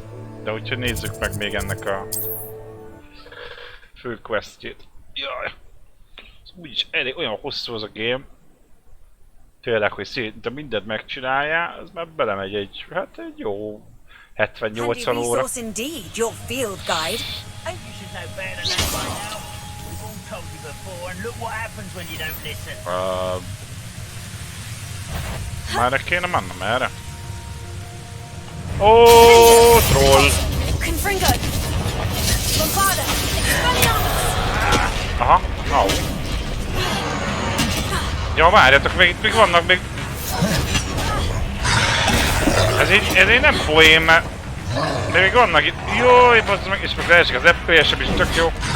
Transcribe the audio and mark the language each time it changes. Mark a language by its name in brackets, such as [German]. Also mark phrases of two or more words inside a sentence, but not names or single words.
[Hungarian] De úgyhogy nézzük meg még ennek a főquestjét. Jaj! Úgyis elég olyan hosszú az a game. Tényleg, hogy szinte mindent megcsinálja, az már belemegy egy jó 70-80 óra. [English] Indeed, your field guide. You should know better than that by now. We've all told you before, and look what happens when you don't listen. [Hungarian] Merre kéne mennem, erre? Ó, troll! Confringo! Bombarda! Aha, au. Ja, várjatok, még vannak még... Ez így nem poén, mert... De még vannak itt... Jój, basszd meg, és most leesik az FPS-em is, tök jó.